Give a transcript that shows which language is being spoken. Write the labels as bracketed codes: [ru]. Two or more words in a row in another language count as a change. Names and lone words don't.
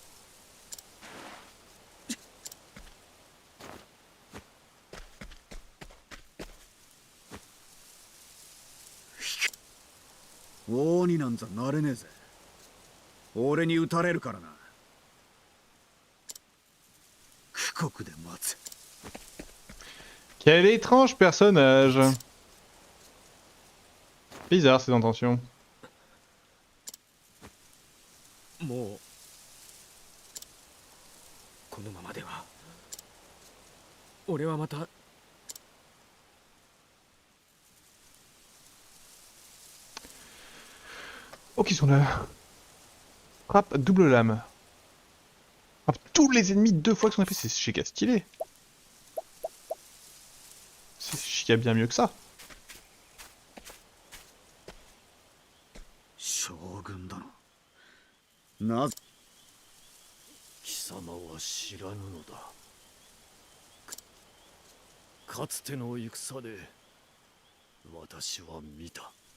[ja] 王になんざなれねえぜ。俺に撃たれるからな。苦国で待つ。 [fr] Quel étrange personnage. Bizarre ses intentions. [ja] もうこのままでは俺はまた [fr] Ok, ils sont là. Frappe double lame. Frappe tous les ennemis 2 fois que son épée, c'est chica stylé. C'est chica bien mieux que ça. [ja] 将軍殿。なぜ。貴様は知らぬのだ。かつての戦で私は見た。